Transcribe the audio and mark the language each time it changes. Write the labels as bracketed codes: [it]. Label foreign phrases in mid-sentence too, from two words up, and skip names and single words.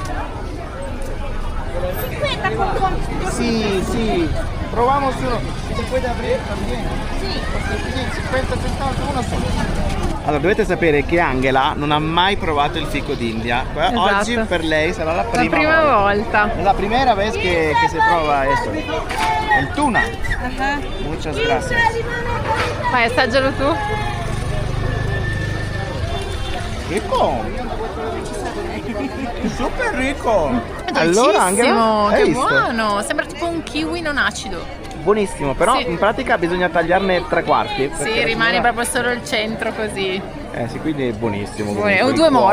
[es] 50 con [it] Sì, proviamo solo. Si può aprire también? Sì. [es] 50 centavos uno solo. [it] Allora, dovete sapere che Angela non ha mai provato il fico d'India. Esatto. Oggi per lei sarà la prima volta. [es] Es la primera vez que se prueba esto. El tuna. Muchas gracias. [it] Vai, assaggialo tu. [es] Rico. Super rico. [it] Allora, Angela, che hai visto? buono. Sembra tipo un kiwi non acido. Buonissimo, però Sì. in pratica bisogna tagliarne 3/4. Sì, rimane proprio solo il centro così. Sì, quindi è buonissimo. O comunque, due il cuore.